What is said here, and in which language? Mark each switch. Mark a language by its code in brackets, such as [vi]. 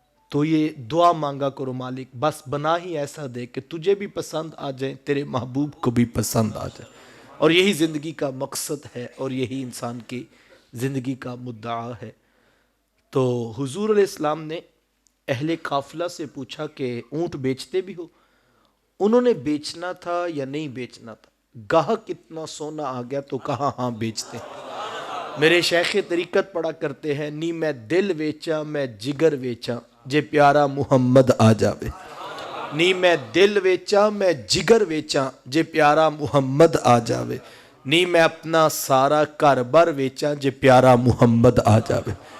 [ur] تو یہ دعا مانگا کرو مالک بس بنا ہی ایسا دے کہ تجھے بھی پسند آ جائے تیرے محبوب کو بھی پسند آ جائے. اور یہی زندگی کا مقصد ہے اور یہی انسان کی زندگی کا مدعا ہے. تو حضور علیہ السلام نے اہل قافلہ سے پوچھا کہ اونٹ بیچتے بھی ہو؟ انہوں نے بیچنا تھا یا نہیں بیچنا تھا. گاہک اتنا سونا آ گیا تو کہاں ہاں بیچتے. میرے شیخ طریقت پڑھا کرتے ہیں [pa] نی میں دل ویچا میں جگر ویچا جے پیارا محمد آ جاوے. نی میں دل ویچا میں جگر ویچا جے پیارا محمد آ جاوے. نی میں اپنا سارا گھر بار ویچا جے پیارا محمد آ جاوے.